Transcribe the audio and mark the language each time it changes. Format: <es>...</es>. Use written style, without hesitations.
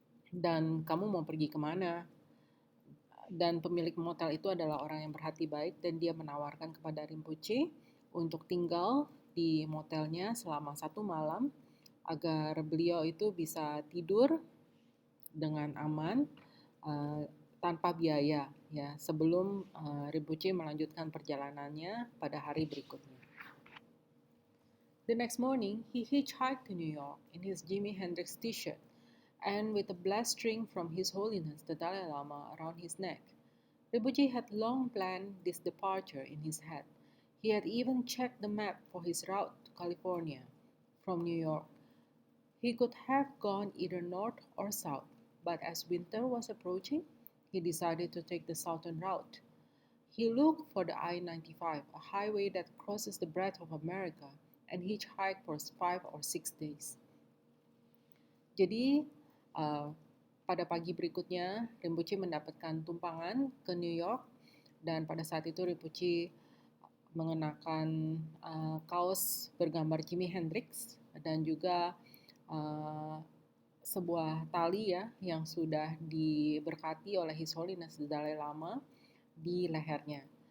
<id>Dan kamu mau pergi kemana? Dan pemilik motel itu adalah orang yang berhati baik dan dia menawarkan kepada Rinpoche untuk tinggal di motelnya selama 1 malam agar beliau itu bisa tidur dengan aman tanpa biaya ya sebelum Rinpoche melanjutkan perjalanannya pada hari berikutnya.</id> <en>The next morning, he hitchhiked to New York in his Jimi Hendrix t-shirt and with a blessed string from His Holiness the Dalai Lama around his neck. Rinpoche had long planned this departure in his head. He had even checked the map for his route to California from New York. He could have gone either north or south, but as winter was approaching, he decided to take the southern route. He looked for the I-95, a highway that crosses the breadth of America, and hitchhiked for 5 or 6 days.</en> <id>Jadi, pada pagi berikutnya, Rinpoche mendapatkan tumpangan ke New York dan pada saat itu Rinpoche mengenakan kaos bergambar Jimi Hendrix dan juga uh, sebuah tali ya yang sudah diberkati oleh His Holiness Dalai Lama di lehernya.</id>